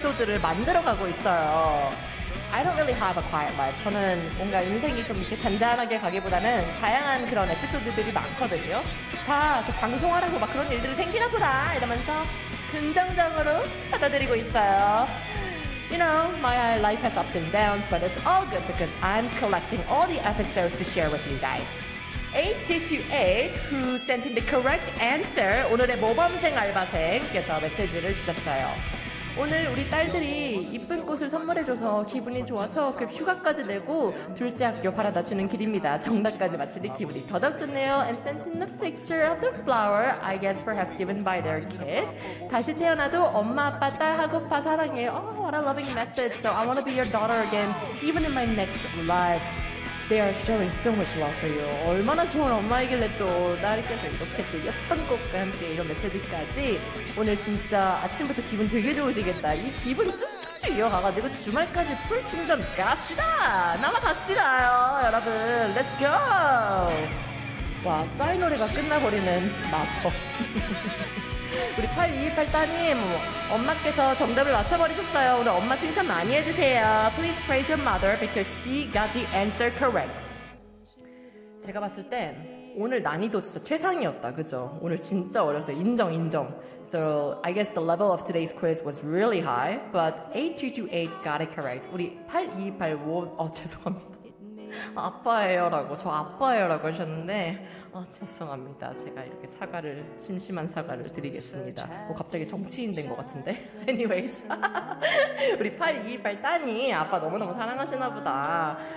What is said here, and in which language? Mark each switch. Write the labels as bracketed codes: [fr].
[ko] 에피소드를 만들어가고 있어요. [en] I don't really have a quiet life. [ko] 저는 뭔가 인생이 좀 이렇게 잔잔하게 가기보다는 다양한 그런 에피소드들이 많거든요. 다 저 방송하라고 막 그런 일들이 생기나 보다 이러면서 긍정적으로 받아들이고 있어요. [en] You know, my life has ups and downs, but it's all good because I'm collecting all the episodes to share with you guys. H2A, who sent in the correct answer, [ko] 오늘의 모범생 알바생께서 메시지를 주셨어요. 오늘 우리 딸들이 이쁜 꽃을 선물해줘서 기분이 좋아서 급 휴가까지 내고 둘째 학교 바라다 주는 길입니다. 정답까지 맞추니 기분이 더더욱 좋네요. [en] And sent in the picture of the flower, I guess perhaps given by their kid. [ko] 다시 태어나도 엄마, 아빠, 딸하고파 사랑해. [en] Oh, what a loving message. So I want to be your daughter again, even in my next life. They are showing so much love for you. [ko] 얼마나 좋은 엄마이길래 또 딸께서 이렇게 또 예쁜 꽃과 함께 이런 메시지까지. 오늘 진짜 아침부터 기분 되게 좋으시겠다. 이 기분 쭉쭉 이어가가지고 주말까지 풀 충전 갑시다. 남아 갑시다요 여러분. [en] Let's go. [ko] 와, 싸이 노래가 끝나버리는 마법. 우리 8228 따님, 엄마께서 정답을 맞춰버리셨어요. 오늘 엄마 칭찬 많이 해주세요. [en] Please praise your mother because she got the answer correct. [ko] 제가 봤을 땐 오늘 난이도 진짜 최상이었다, 그죠? 오늘 진짜 어려웠어요. 인정, 인정. [en] So I guess the level of today's quiz was really high, but 8228 got it correct. [ko] 우리 8228, 죄송합니다. 아빠예요라고, 저 아빠예요라고 하셨는데, 죄송합니다. 제가 이렇게 사과를, 심심한 사과를 드리겠습니다. 뭐 갑자기 정치인 된 것 같은데. [en] Anyways. [ko] 우리 8228 따님, 아빠 너무너무 사랑하시나 보다.